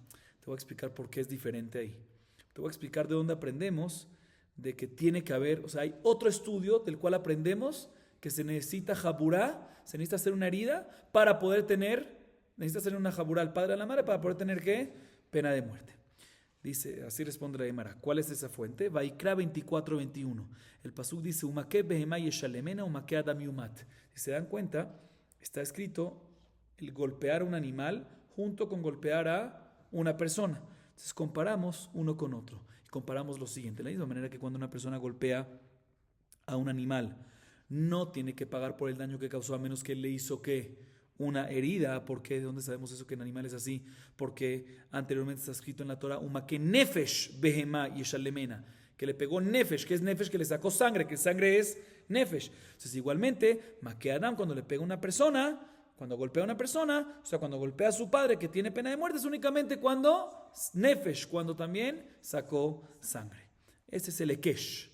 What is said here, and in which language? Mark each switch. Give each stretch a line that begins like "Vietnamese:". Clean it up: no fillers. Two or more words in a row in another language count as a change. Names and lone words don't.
Spanish: Te voy a explicar por qué es diferente ahí. Te voy a explicar de dónde aprendemos de que tiene que haber, o sea, hay otro estudio del cual aprendemos que se necesita japura, se necesita hacer una herida para poder necesita hacer una japura al padre y a la madre para poder tener ¿qué? Pena de muerte. Dice, así responde la Gemara. ¿Cuál es esa fuente? Vaikra 24:21. El pasuk dice,
Hebrew: ומכה בהמה ישלמנה, ומכה אדם יומת.
Spanish: Si se dan cuenta, está escrito el golpear a un animal junto con golpear a una persona. Entonces comparamos uno con otro. Y comparamos lo siguiente. De la misma manera que cuando una persona golpea a un animal, no tiene que pagar por el daño que causó a menos que él le hizo ¿qué? Una herida. ¿Por qué? ¿De dónde sabemos eso que en animales es así? Porque anteriormente está escrito en la Torah
Hebrew: ומכה נפש בהמה ישלמנה,
Spanish: que le pegó nefesh, que es nefesh, que le sacó sangre, que sangre es nefesh. Entonces igualmente
Hebrew: מכה אדם
Spanish: cuando le pega a una persona, cuando golpea a una persona, o sea cuando golpea a su padre que tiene pena de muerte, es únicamente cuando nefesh, cuando también sacó sangre. Ese es el ekesh.